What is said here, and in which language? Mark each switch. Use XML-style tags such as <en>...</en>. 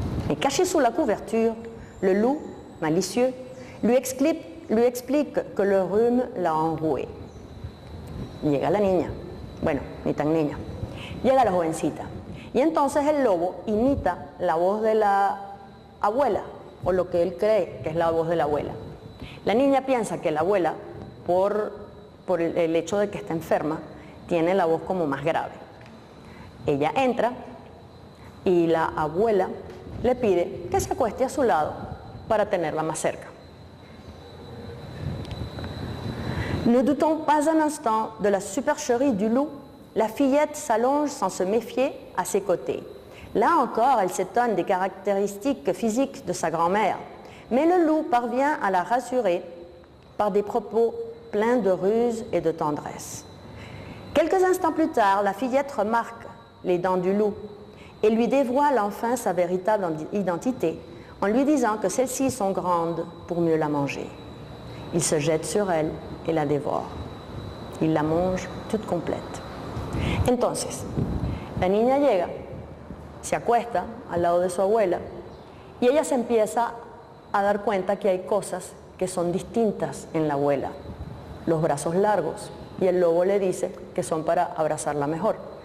<fr>Et caché sous la couverture, le loup, malicieux, lui explique que le rhume l'a enroué.</fr> <es>Llega la niña, bueno, ni tan niña, llega la jovencita. Y entonces el lobo imita la voz de la abuela, o lo que él cree que es la voz de la abuela. La niña piensa que la abuela, por el hecho de que está enferma, tiene la voz como más grave. Ella entra y la abuela le pide que se acueste a su lado para tenerla más cerca.</es> <fr>Ne doutons pas un instant de la supercherie du loup, la fillette s'allonge sans se méfier à ses côtés. Là encore, elle s'étonne des caractéristiques physiques de sa grand-mère, mais le loup parvient à la rassurer par des propos pleins de ruse et de tendresse. Quelques instants plus tard, la fillette remarque les dents du loup et lui dévoile enfin sa véritable identité en lui disant que celles-ci sont grandes pour mieux la manger. Il se jette sur elle et la dévore. Il la mange toute complète.</fr> <es>Entonces, la niña llega, se acuesta al lado de su abuela y ella se empieza a dar cuenta que hay cosas que son distintas en la abuela. Los brazos largos, y el lobo le dice que son para abrazarla mejor.</es>